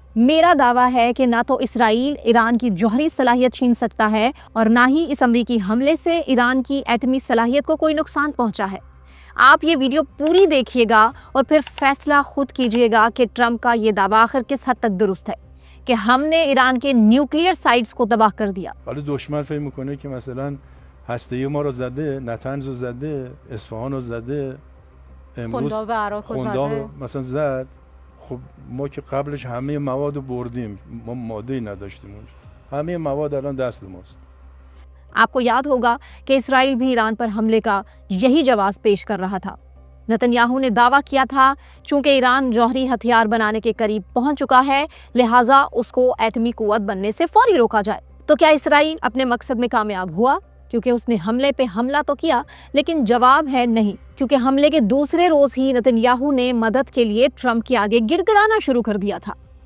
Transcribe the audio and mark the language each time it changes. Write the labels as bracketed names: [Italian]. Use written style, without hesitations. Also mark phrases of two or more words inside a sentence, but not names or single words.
[Urdu] میرا دعویٰ ہے کہ نہ تو اسرائیل ایران کی جوہری صلاحیت چھین سکتا ہے اور نہ ہی اس امریکی حملے سے ایران کی ایٹمی صلاحیت کو کوئی نقصان پہنچا ہے۔ آپ یہ ویڈیو پوری دیکھیے گا اور پھر فیصلہ خود کیجیے گا کہ ٹرمپ کا یہ دعویٰ آخر کس حد تک درست ہے کہ ہم نے ایران کے نیوکلیئر سائٹس کو تباہ کر دیا۔ [Persian] حالا دشمن فکر میکنه که مثلا هسته‌ای ما رو زده، نتنز رو زده، اصفهان رو زده، امروز خنداب عراق رو خنداب زده. رو مثلا زد. خب ما که قبلش همه مواد رو بردیم، ما ماده‌ای نداشتیم اونجا. همه مواد الان دست ماست. [Urdu] آپ کو یاد ہوگا کہ اسرائیل بھی ایران پر حملے کا یہی جواز پیش کر رہا تھا۔ نتن یاہو نے دعویٰ کیا تھا چونکہ ایران جوہری ہتھیار بنانے کے قریب پہنچ چکا ہے لہٰذا اس کو ایٹمی قوت بننے سے فوری روکا جائے۔ تو کیا اسرائیل اپنے مقصد میں کامیاب ہوا؟ کیونکہ اس نے حملے پہ حملہ تو کیا لیکن جواب ہے نہیں، کیونکہ حملے کے دوسرے روز ہی نتن یاہو نے مدد کے لیے ٹرمپ کے آگے گڑ گڑانا شروع کر دیا تھا۔